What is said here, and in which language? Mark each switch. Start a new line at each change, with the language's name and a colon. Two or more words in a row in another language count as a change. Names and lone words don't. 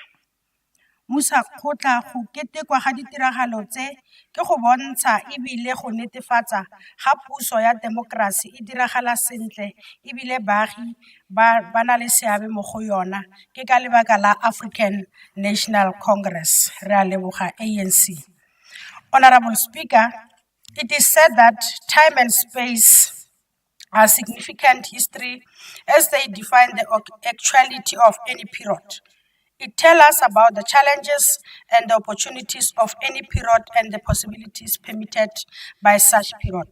Tswana: Mmusa kgotla go ketekwa ga ditiragalo tse ke go bontsha ebile go netefatsa ga puso ya demokrasi e diragala sentle ebile baagi ba na le seabe mo go yona ke ka lebaka la African National Congress. Re a leboga ANC.
English: Honorable Speaker, it is said that time and space are significant history as they define the actuality of any period. It tells us about the challenges and the opportunities of any period and the possibilities permitted by such period.